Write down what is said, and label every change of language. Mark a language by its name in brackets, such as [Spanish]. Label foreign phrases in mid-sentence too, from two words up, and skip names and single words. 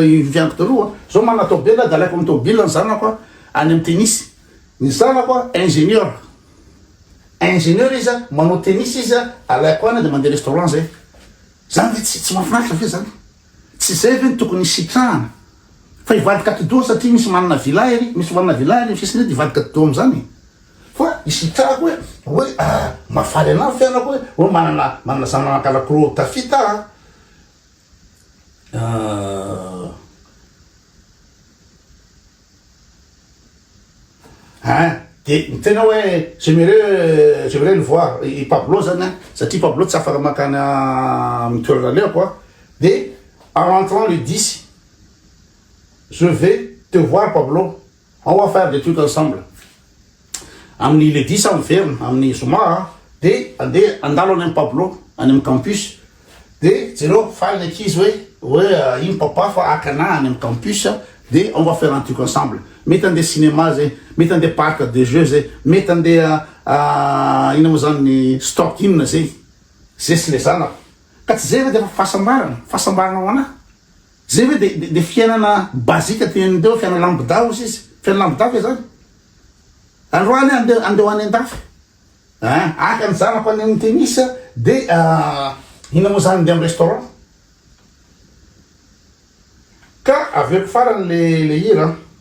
[Malagasy] vianako taloha zao manana tôbila da alaiko amin'ny tôbila ny zanako any amin'ny tennis ny zanako ingénieur izy manao tennis izy alaiko any de mandeha restaurant zay zany ve tsy mahafinaritra ve zany tsy zay ve tokony sitrahana fa ivadika atidoha satria misy manana vilahery fisiny de ivadika atidoha am'zany fa isitrahako hoe mafaly anahy fiainako hoe manana zananakalakolô tafita de tena hoe [French] j'aimerais le voir [Malagasy] i Pablo zany satria Pablo tsy afaka makany mitoerana leako de [French] en rentrant le 10 je vais te voir Pablo on va faire des trucs ensemble [Malagasy] amin'ny le 10 miverina amin'ny zoma de andalo any Pablo any amin'ny campus de jereo faly ankizy hoe ino papa fa akana any amin'ny campus de [French] on va faire un truc ensemble [Malagasy] mety andeha cinéma zay mety andeha [French] parc de jeux [Malagasy] zay mety andeha ino mo zany stock in zay sy le zanako ka tsy zay ve de fahasambarana ho anahy zay ve de fiainana basika tian'deo fiainana lambda izy fiainana lambda fe zany androany andeha ho any an-dafy aka ny zanako any amin'ny tennis de ino mo zany andeha amin'ny restaurant ka aveko farany le hira